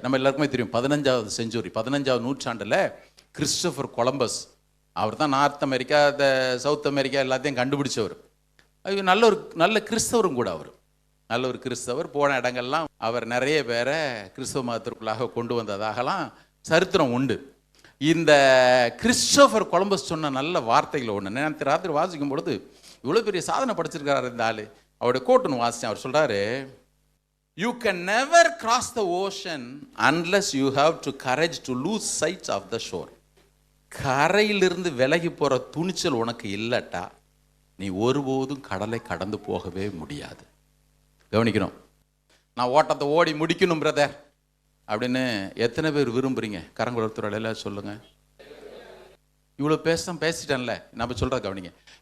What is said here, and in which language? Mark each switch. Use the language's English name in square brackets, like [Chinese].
[Tamil] நம்ம எல்லாருக்குமே தெரியும், 15வது செஞ்சுரி, 15வது நூற்றாண்டில் கிறிஸ்டோபர் கொலம்பஸ், அவர் தான் நார்த் அமெரிக்கா, சவுத் அமெரிக்கா எல்லாத்தையும் கண்டுபிடிச்சவர். நல்ல கிறிஸ்தவரும் கூட. அவர் நல்ல ஒரு கிறிஸ்தவர். போன இடங்கள்லாம் அவர் நிறைய பேரை கிறிஸ்தவ மதத்திற்குள்ளாக கொண்டு வந்ததாகலாம் சரித்திரம் உண்டு. இந்த கிறிஸ்டோபர் கொலம்பஸ் சொன்ன நல்ல வார்த்தைகளை ஒன்று நேற்று ராத்திரி வாசிக்கும் பொழுது இவ்வளோ பெரிய சாதனை படைச்சிருக்கிறார் இந்த ஆள். அவருடைய கோட்டுன்னு வாசித்தேன். அவர் சொல்கிறாரு, [English] you can never cross the ocean unless you have to courage to lose sight of the shore. [Tamil] கரையிலிருந்து விலகி போகிற துணிச்சல் உனக்கு இல்லட்டா நீ ஒருபோதும் கடலை கடந்து போகவே முடியாது. கவனிக்கணும். நான் ஓட்டத்தை ஓடி முடிக்கணும் பிரதர் அப்படின்னு எத்தனை பேர் விரும்புகிறீங்க? கரங்குளத்துறை எல்லாம் சொல்லுங்கள். இவ்வளோ பேசிட்டேன்ல, நம்ம சொல்கிறத கவனிங்க.